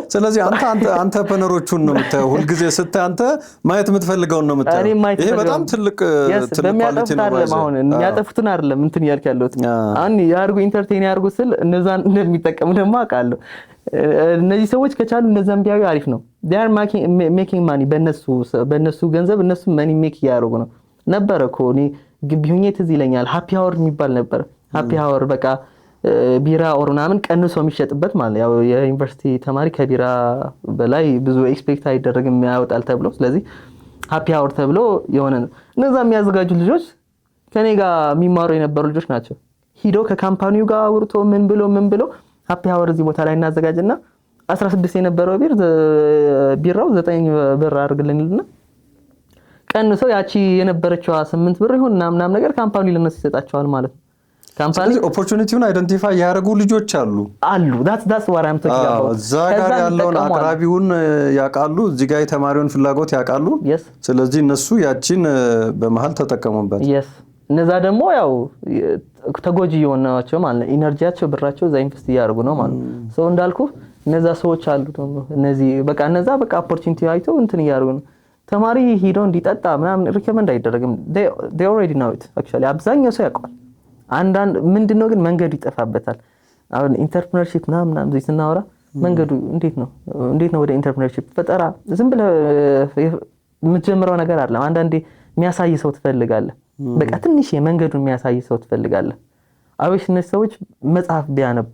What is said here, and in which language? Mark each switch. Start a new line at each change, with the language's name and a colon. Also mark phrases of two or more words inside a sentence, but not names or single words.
Amharic: ስለዚህ አንተ ፐነሮቹን ነው የምታየው ሁልጊዜ ስታይ አንተ ማየት የምትፈልገው ነው የምታየው። ይሄ በጣም ትልቅ ኳሊቲ ነው። አሁን የሚያጠፉትን አይደለም እንትን ያልክ ያለሁት አሁን ያርጉ ኢንተርቴይን ያርጉ ስል እነዛን እንደሚጠቀሙ ደግሞ አውቃለሁ። እነዚህ ሰዎች ከቻሉ እነዛን ቢያዩ አሪፍ ነው።
English: they are making money
Amharic: በእነሱ ገንዘብ እነሱ
English: money make
Amharic: ያደርጉ ነው ነበር እኮ። እኔ ግቢ ሆኜ ትዝ ይለኛል
English: happy hour
Amharic: የሚባል ነበር።
English: happy hour
Amharic: በቃ ቢራ ኦር ምናምን ቀንሶ የሚሸጥበት ማለት ያው የዩኒቨርሲቲ ተማሪ ከቢራ በላይ ብዙ ኤክስፔክት አይደረግም ያወጣል ተብሎ ስለዚህ
English: happy hour
Amharic: ተብሎ የሆነ እነዛ የሚያዘጋጁ ልጆች ከኔ ጋር የሚማሩ የነበሩ ልጆች ናቸው። ሂዶ ከካምፓኒው ጋር አውርቶ ምን ብሎ
English: happy hour
Amharic: እዚህ ቦታ ላይ እናዘጋጅና 16 የነበረው ቢራው 9 ብር አድርግልንልና ቀንሶ ያቺ የነበረችው 8 ብር ይሁን ምናምን ነገር ካምፓኒው ለነሱ ይሰጣቸዋል ማለት ነው። ካምፓኒ ኦፖርቹኒቲውን አይደንቲፋይ ያደረጉ ልጆች አሉ።
English: that's what I'm talking about።
Amharic: እዛ ጋር ያለውን አቅራቢውን ያውቃሉ፣ እዚህ ጋር የተማሪውን ፍላጎት ያውቃሉ። ስለዚህ እነሱ ያቺን በመሃል ተጠቀሙበት። እነዛ ደግሞ ያው ተጎጂ የሆናቸው ማለት ነው። ኢነርጂያቸው ብራቸው እዛ ኢንቨስት እያደረጉ ነው ማለት ነው። ሰው እንዳልኩ እነዛ ሰዎች አሉ ደግሞ እነዚህ እነዛ ኦፖርቹኒቲ አይተው እንትን እያደረጉ ነው። ተማሪ ሄዶ እንዲጠጣ ምናምን ሪከመንድ አይደረግም።
English: they already know it actually
Amharic: አብዛኛው ሰው ያውቃል። አንዳንድ ምንድነው ግን መንገዱ ይጠፋበታል። አሁን ኢንተርፕረነርሺፕ ምናምን እዚህ ስናወራ መንገዱ እንዴት ነው ወደ ኢንተርፕረነርሺፕ ፈጠራ ዝም ብለህ የምትጀምረው ነገር አይደለም። አንዳንዴ የሚያሳይ ሰው ትፈልጋለህ። በቃ ትንሽ መንገዱን የሚያሳይ ሰው ትፈልጋለህ። አብሽ እነዚህ ሰዎች መጽሐፍ ቢያነቡ፣